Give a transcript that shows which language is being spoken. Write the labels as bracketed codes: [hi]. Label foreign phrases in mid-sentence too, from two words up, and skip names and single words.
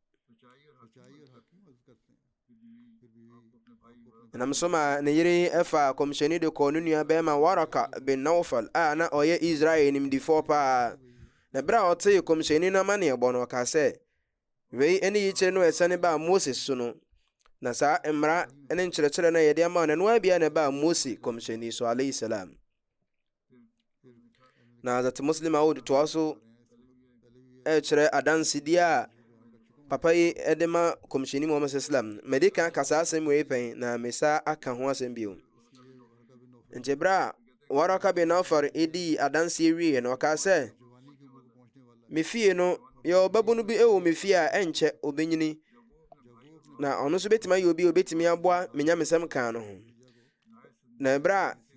[ak] nam so ma ne yere ɛfa kɔmhyɛni de kɔɔ ne nua bɛrima Waraka bin Naufal a na ɔyɛ Israel nimdifoɔ paa na bere a ɔtee kɔmhyɛni no amanneɛ bɔ no ɔkaa sɛ wei ne yikyerɛ no ɛsane baa Moses so no na saa mmara ne nkyerɛkyerɛ no yɛde ama no noa bia na baa Mose kɔmhyɛni so [ar] عليه السلام [ak] na Hazrat Muslim Maud toa so ɛkyerɛ adansedie a papa yi ɛde ma kɔmhyɛni Muhammad sallam mede kan kasa asɛm wei pɛn na mesa aka ho asɛm bio nti bere a Waraka bin Naufal edi adanseɛ wie na ɔkaa sɛ me fie no yɛ ɔbabu no bi ɛwɔ me fie a ɛnkyɛ obenyini na ɔno nso betumi ayɛ obi obetumi aboa me nyamesɛm kan no ho na bere a